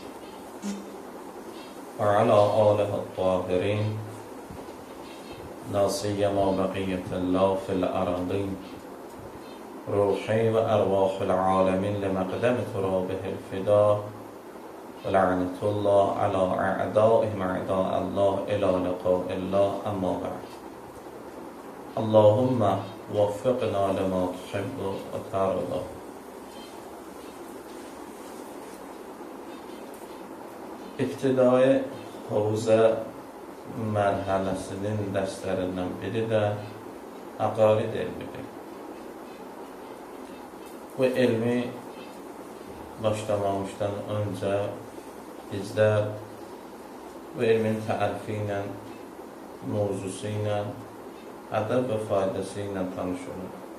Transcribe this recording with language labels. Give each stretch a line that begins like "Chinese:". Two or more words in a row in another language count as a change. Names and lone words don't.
Arabic: وعلى آله الطاهرين لا سيما بقية الله في الأراضين روحي وأرواح العالمين لمقدم ترابه الفداء ولعنة الله على أعدائهم أعداء الله إلى لقاء الله. أما بعد، اللهم وفقنا لما تحب وترضى.
Azerbaijani: İbtidai havza mərhələsinin dərslərindən biri də aqaid elmidir. Bu elmi başlamamışdan öncə bizlər bu elmin tərifi ilə, mövzusu ilə, ədəb və faydası ilə tanış olur.